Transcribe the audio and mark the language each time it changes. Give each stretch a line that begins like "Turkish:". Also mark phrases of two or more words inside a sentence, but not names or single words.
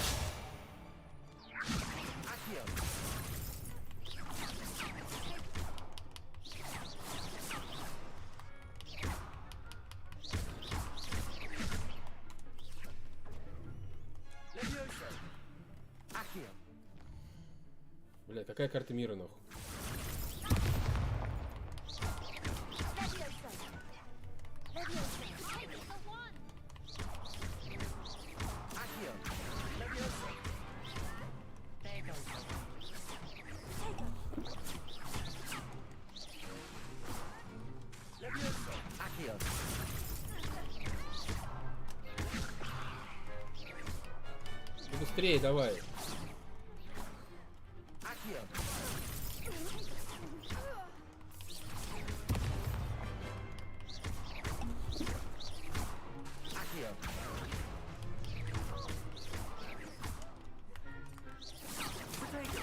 Latin: Accio. Leviosa. Accio.
Russian: Блядь, какая карта мира, нахуй?
Latin: Accio. Leviosa.
English: There goes my
Latin: Leviosa. Accio.
Russian: Ну, быстрее давай.
Latin: Accio. Accio.
English: Potato.